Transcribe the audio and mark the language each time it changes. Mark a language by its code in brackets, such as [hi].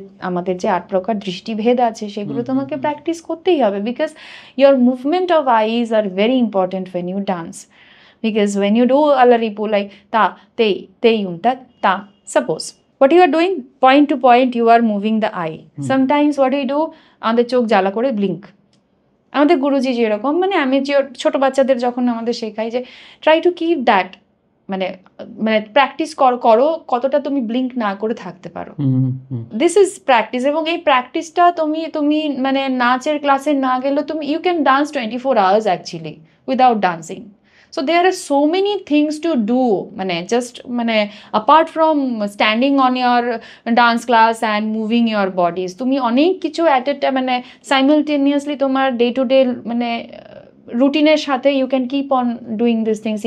[bn] আমাদের যে 8 প্রকার দৃষ্টিভেদ আছে, সেগুলো তোমাকে প্র্যাকটিস করতেই হবে, [en] because your movement of eyes are very important when you dance. Because when you do alaripu, like ta, te yum tat ta, suppose what you are doing, point to point you are moving the eye. Sometimes what we do, [bn] আমাদের চোখ জ্বালা করে [en] blink. [bn] আমাদের গুরুজি যেরকম, আমি যে ছোট বাচ্চাদের যখন আমাদের শেখাই যে [en] try to keep that, [bn] practice করো কতটা তুমি ব্লিঙ্ক না করে থাকতে পারো. [en] This is practice. [bn] এবং এই প্র্যাকটিসটা তুমি নাচের ক্লাসে না গেলেও তুমি [en] You can dance 24 hours actually without dancing. So there are so many things to do, just apart from standing on your dance class and moving your bodies, [bn] তুমি অনেক কিছু [en] at a time simultaneously তোমার day to day রুটিনের সাথে you can keep on doing these things.